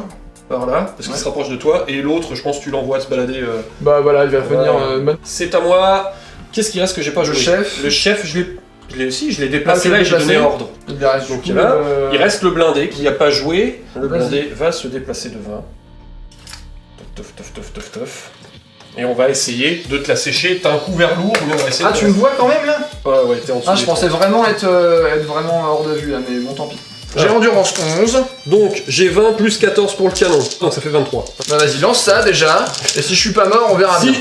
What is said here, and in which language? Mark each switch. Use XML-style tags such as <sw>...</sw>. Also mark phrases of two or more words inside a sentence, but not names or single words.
<fr>par là, parce qu'il Ouais. se rapproche de toi, et l'autre, je pense que tu l'envoies se balader... Bah voilà, il va venir... Voilà. C'est à moi. Qu'est-ce qui reste que j'ai pas joué? chef. Le chef, je l'ai aussi, je l'ai déplacé Ah, tu là l'as et j'ai donné déplacé. ordre. Il reste Donc du coup, là, il reste le blindé qui n'a pas joué. Le Vas-y. blindé va se déplacer de 20. Tof, tof, tof, tof, tof. Et on va essayer de te la sécher. T'as un couvert lourd, mais on va essayer Ah, de... tu me vois quand même, là? Ouais, ouais, t'es en dessous. Ah, des je pensais temps. vraiment être vraiment hors de vue, là, mais bon, tant pis. J'ai endurance 11. Donc j'ai 20 plus 14 pour le canon, donc ça fait 23. Bah vas-y, lance ça déjà. Et si je suis pas mort, on verra bien.</fr>